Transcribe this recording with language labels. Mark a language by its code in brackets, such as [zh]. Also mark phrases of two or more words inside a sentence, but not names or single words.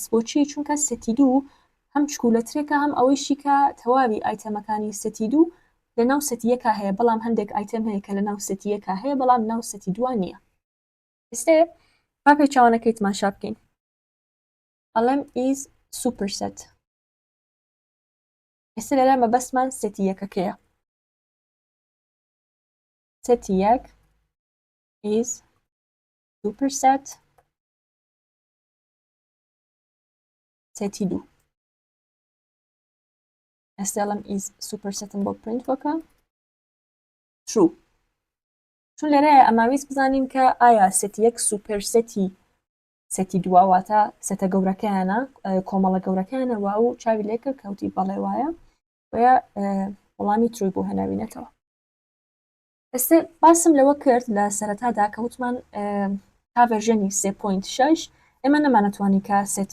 [ckb] بۆچی چونکە سێتی دوو هەم چکولەترێکە هەم ئەوەیشی کە تەواوی ئایتەمەکانی سێتی دوو لە ناو سێتی یەکا هەیە بەڵام هەندێک ئایتەم هەیە کە لە ناو سێتی یەکا هەیە بەڵام ناو سێتی دووە نییە ئێستێ با پێچاوانەکەی تماشا بکەین ئەڵێم [en] is superset [ckb] ئێستا لێرە مەبەستمان سێتی یەکەکەیە سێتی یەک [en] is superset [ckb] سێتی دوو ئێستا ئەڵێم [en] is superset [ckb] م بۆ پرینت بکەم true چون لێرەیە ئەماویست بزانین کە ئایا سێتی یەک سوپەرسەتی سێتی دووە واتە سێتە گەورەکەیانە کۆمەڵە گەورەکەیانە وا و چاوی لێ کرد کەوتی بەڵێ وایە وەیە وەڵامی تروی بۆ هێناوینێتەوە ئێستا باسم لەوە کرد لە سەرەتادا کە وتمان تا ڤێرژێنی 3.6 ئێمە نەمانەتوانی کە سێت